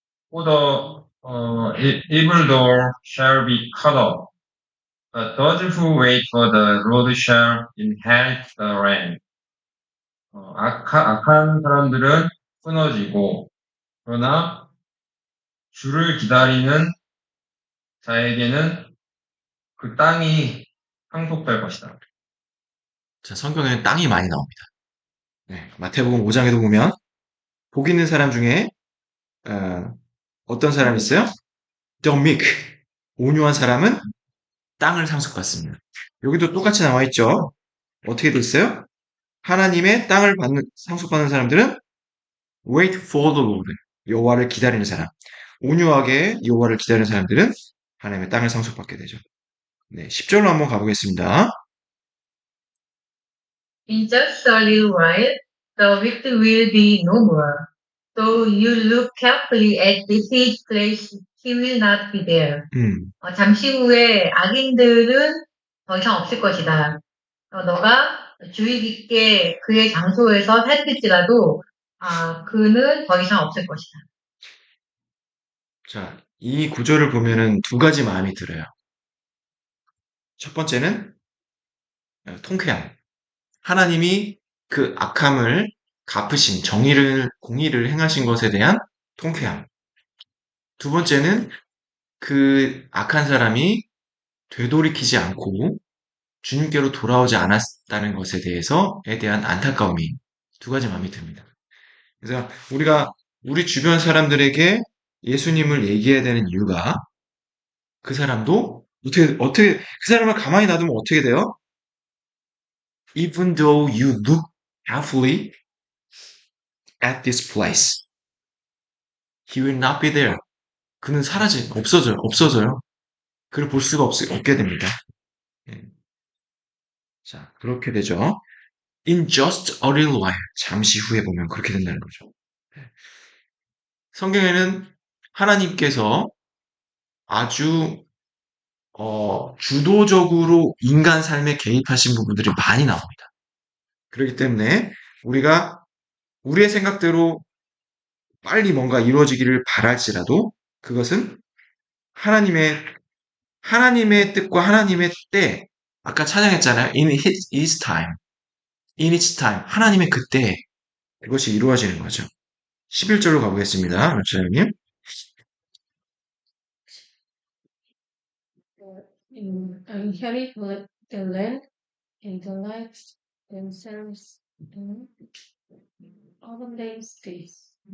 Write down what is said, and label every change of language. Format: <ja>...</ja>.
<en>For the evil door shall be cut off. But those who wait for the Lord shall inherit the land.</en> <ko>악한 사람들은 끊어지고, 그러나 주를 기다리는 자에게는 그 땅이 상속될 것이다. 자, 성경에는 땅이 많이 나옵니다. 네, 마태복음 5장에도 보면 복 있는 사람 중에 어떤 사람이 있어요?</ko> <en>The meek,</en> <ko>온유한 사람은 땅을 상속받습니다. 여기도 똑같이 나와 있죠. 어떻게 돼 있어요? 하나님의 땅을 상속받는 사람들은</ko> <en>wait for the Lord,</en> <ko>여호와를 기다리는 사람. 온유하게 여호와를 기다리는 사람들은 하나님의 땅을 상속받게 되죠. 네, 10절로 한번 가보겠습니다.</ko> <en>In just a little while, the wicked will be no more. Though you look carefully at his place, he will not be there.</en> <ko>잠시 후에 악인들은 더 이상 없을 것이다. 너가 주의 깊게 그의 장소에서 살필지라도 그는 더 이상 없을 것이다. 자, 이 구절을 보면은 두 가지 마음이 들어요. 첫 번째는 통쾌함. 하나님이 그 악함을 갚으신 공의를 행하신 것에 대한 통쾌함. 두 번째는 그 악한 사람이 되돌이키지 않고 주님께로 돌아오지 않았다는 것에 대해서에 대한 안타까움이 두 가지 마음이 듭니다. 그래서 우리가 우리 주변 사람들에게 예수님을 얘기해야 되는 이유가 그 사람도 어떻게 그 사람을 가만히 놔두면 어떻게 돼요?</ko> <en>Even though you look carefully at this place, he will not be there.</en> <ko>그는 없어져요. 그를 볼 수가 없게 됩니다. 자, 그렇게 되죠.</ko> <en>In just a little while,</en> <ko>잠시 후에 보면 그렇게 된다는 거죠. 성경에는 하나님께서 아주 주도적으로 인간 삶에 개입하신 부분들이 많이 나옵니다. 그렇기 때문에 우리가 우리의 생각대로 빨리 뭔가 이루어지기를 바랄지라도 그것은 하나님의 뜻과 하나님의 때, 아까 찬양했잖아요.</ko> <en>In His time, in its time,</en> <ko>하나님의 그때 그것이 이루어지는 거죠. 11절로 가보겠습니다. 목사님.</ko> <en>Inherit the land and the lives themselves in all their states.</en>